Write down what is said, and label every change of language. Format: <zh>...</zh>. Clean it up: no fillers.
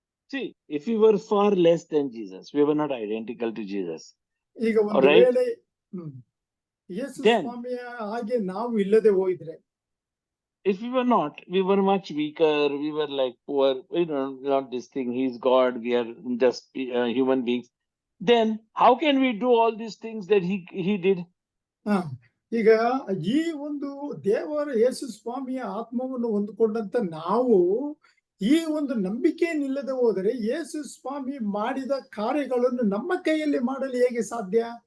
<en>See, if we were far less than Jesus, we were not identical to Jesus.</en> <kn>ಈಗ ಒಂದು ವೇಳೆ ಯೇಸು ಸ್ವಾಮಿಯ ಹಾಗೆ ನಾವು ಇಲ್ಲದೆ ಹೋಗಿದ್ರೆ,</kn> <en>if we were not, we were much weaker, we were like poor, not this thing, he's God, we are just human beings, then how can we do all these things that he did?</en> <kn>ಈಗ ಈ ಒಂದು ದೇವರ ಯೇಸು ಸ್ವಾಮಿಯ ಆತ್ಮವನ್ನು ಹೊಂದಿಕೊಂಡಂತ ನಾವು ಈ ಒಂದು ನಂಬಿಕೆ ನಿಲ್ಲದೆ ಹೋದರೆ ಯೇಸು ಸ್ವಾಮಿ ಮಾಡಿದ ಕಾರ್ಯಗಳನ್ನು ನಮ್ಮ ಕೈಯಲ್ಲಿ ಮಾಡಲು ಹೇಗೆ ಸಾಧ್ಯ?</kn>